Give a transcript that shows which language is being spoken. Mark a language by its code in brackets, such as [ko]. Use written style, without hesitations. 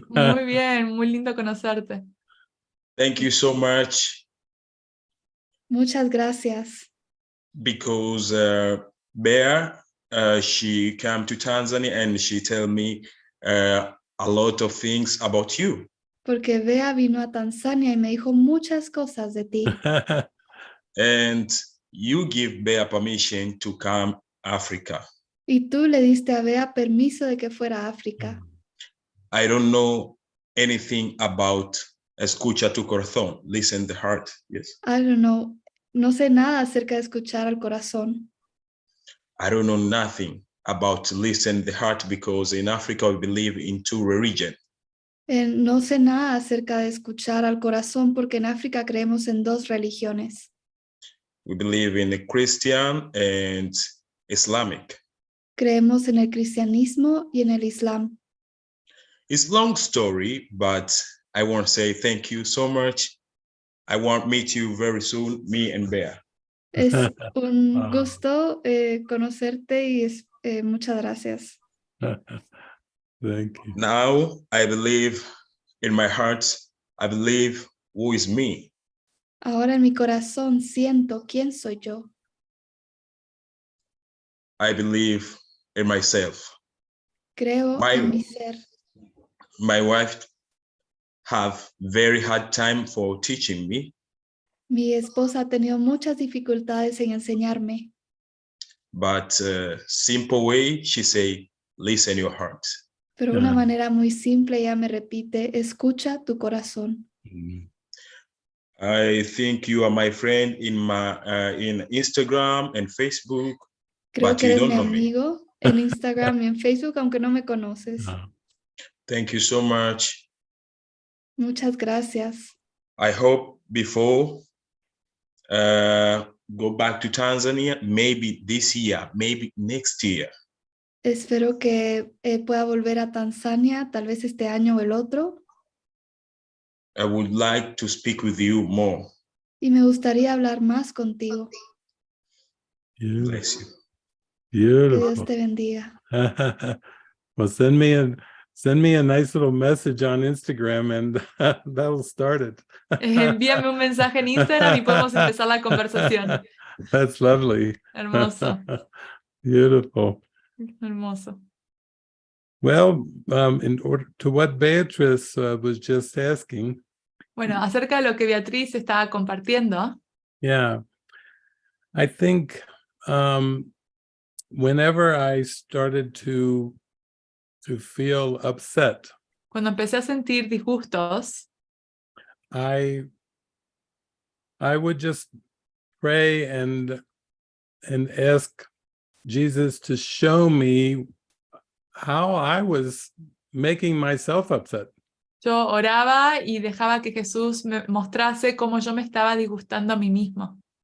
[es] Muy bien, muy lindo conocerte. [en] Thank you so much [es] Muchas gracias. [en] because Bea, she came to Tanzania and she tell me a lot of things about you. [es] Porque Bea vino a Tanzania y me dijo muchas cosas de ti. [en] And you give Bea permission to come Africa. [es] Y tú le diste a Bea permiso de que fuera a África. [en] I don't know anything about [es] escucha tu corazón, [en] listen the heart. Yes. I don't know. [es] No sé nada acerca de escuchar al corazón. [en] I don't know nothing about listen the heart because in Africa we believe in two religions. [es] No sé nada acerca de escuchar al corazón porque en África creemos en dos religiones. [en] We believe in the Christian and Islamic. [es] Creemos en el cristianismo y en el islam. [en] It's a long story, but I want to say thank you so much. I want to meet you very soon, me and Bea. [es] Es un gusto conocerte y muchas gracias. [en] Thank you. Now I believe in my heart, I believe who is me. [es] Ahora en mi corazón siento quién soy yo. [en] I believe in myself. [es] Creo en mi ser. [en] My wife have very hard time for teaching me. [es] Mi esposa ha tenido muchas dificultades en enseñarme. [en] But simple way, she say, listen your heart. [es] Pero de una manera muy simple ella me repite, escucha tu corazón. [en] I think you are my friend in in Instagram and Facebook. [es] Creo [en] but [es] que [en] you [es] eres [en] don't [es] mi [en] know me. [es] amigo en Instagram y en Facebook, aunque no me conoces. [en] Thank you so much. [es] Muchas gracias. [en] I hope before go back to Tanzania, maybe this year, maybe next year. [es] Espero que pueda volver a Tanzania, tal vez este año o el otro. [en] I would like to speak with you more. [es] Y me gustaría hablar más contigo. [en] Bless you. [es] Que [en] Beautiful. [es] Dios te bendiga. [en] Well, send me a nice little message on Instagram and that'll start it. [es] Envíame un mensaje en Instagram y podemos empezar la conversación. [en] That's lovely. [es] Hermoso. [en] Beautiful. [es] Hermoso. [en] Well, in order to what Beatrice was just asking. [es] Bueno, acerca de lo que Beatriz estaba compartiendo. [en] Yeah, I think whenever I started to feel upset, [es] Cuando empecé a sentir disgustos, [en] I would just pray and ask Jesus to show me how I was making myself upset. [es] yo oraba y dejaba que Jesús me mostrase cómo yo me estaba disgustando a mí mismo.